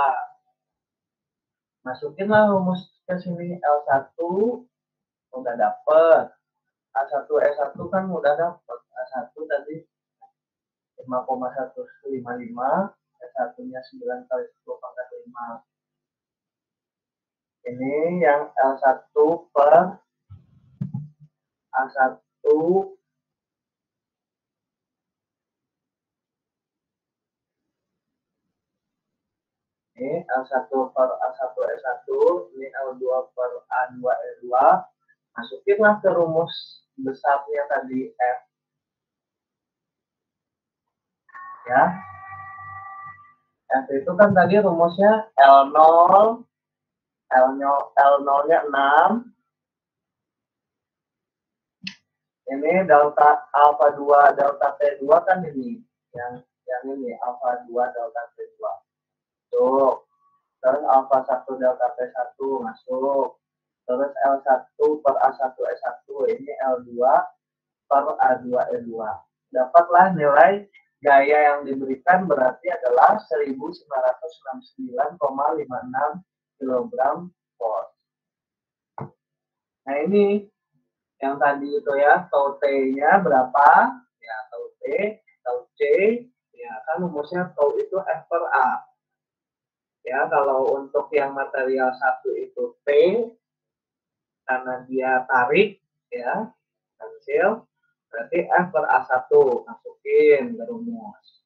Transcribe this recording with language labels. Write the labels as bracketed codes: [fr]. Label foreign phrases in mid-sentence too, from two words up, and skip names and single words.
[id] Masukinlah rumus ke sini L1 udah dapet. A1 E1 kan udah dapet. A1 tadi 5,155, E1-nya 9 kali 10 pangkat 5. Ini yang L1 per A1 ini L1 per A1 E1, ini L2 per A2 E2. Masukinlah ke rumus besarnya tadi F. Ya. F itu kan tadi rumusnya L0, L0-nya 6. Ini delta alfa 2 delta T2 kan ini. Yang ini alfa 2 delta T2. Masuk. Terus alfa 1 delta T1 masuk. Terus L1 per A1 E1, ini L2 per A2 E2. Dapatlah nilai gaya yang diberikan berarti adalah 1969,56 kg volt. Nah ini yang tadi itu ya, tau T-nya berapa? Ya, tau T, tau C, ya kan rumusnya tau itu F per A. Ya, kalau untuk yang material 1 itu T, karena dia tarik, ya, pensil, berarti F per A1, masukin ke rumus.